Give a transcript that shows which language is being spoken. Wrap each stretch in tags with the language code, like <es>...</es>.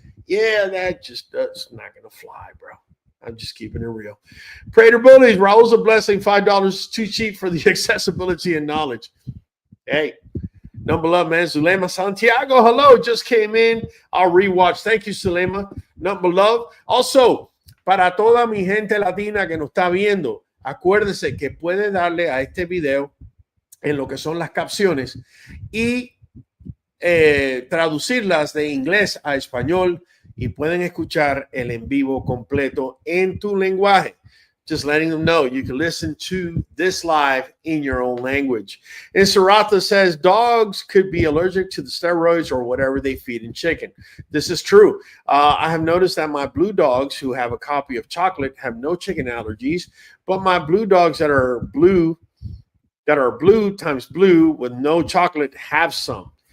<en>Yeah, that's not going to fly, bro. I'm just keeping it real. Prater Bullies, Raul's a blessing. $5 too cheap for the accessibility and knowledge. Hey, number love, man. Zulema Santiago, hello, just came in. I'll rewatch. Thank you, Zulema. Number love.</en> <es>Also, para toda mi gente latina que nos está viendo, acuérdese que puede darle a este video en lo que son las capciones y traducirlas de inglés a español y pueden escuchar el en vivo completo en tu lenguaje.</es> <en>Just letting them know you can listen to this live in your own language. And Sarata says dogs could be allergic to the steroids or whatever they feed in chicken. This is true. I have noticed that my blue dogs who have a copy of chocolate have no chicken allergies, but my blue dogs that are blue times blue with no chocolate have some.</en>